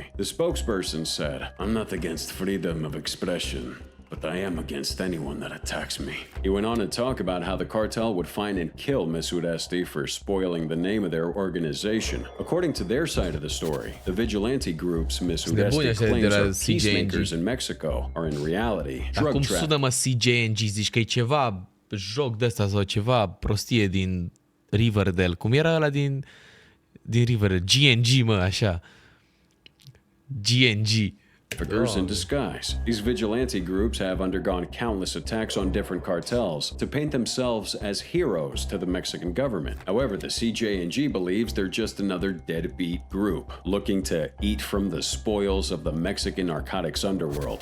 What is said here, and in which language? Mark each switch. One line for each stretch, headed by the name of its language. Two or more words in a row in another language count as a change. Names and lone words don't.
English: The spokesperson said, "I'm not against freedom of expression, but I am against anyone that attacks me." He went on to talk about how the cartel would find and kill Miss Uresti for spoiling the name of their organization. According to their side of the story, the vigilante groups Miss Uresti claims are peacemakers in Mexico are in reality drug
Romanian: cum
English: traffickers.
Romanian: sună, mă, CJNG? Zici că e ceva joc de ăsta sau ceva prostie din Riverdale. Cum era ăla din Riverdale? GNG, mă, așa. GNG.
English: In disguise. These vigilante groups have undergone countless attacks on different cartels to paint themselves as heroes to the Mexican government. However, the CJNG believes they're just another deadbeat group looking to eat from the spoils of the Mexican narcotics underworld.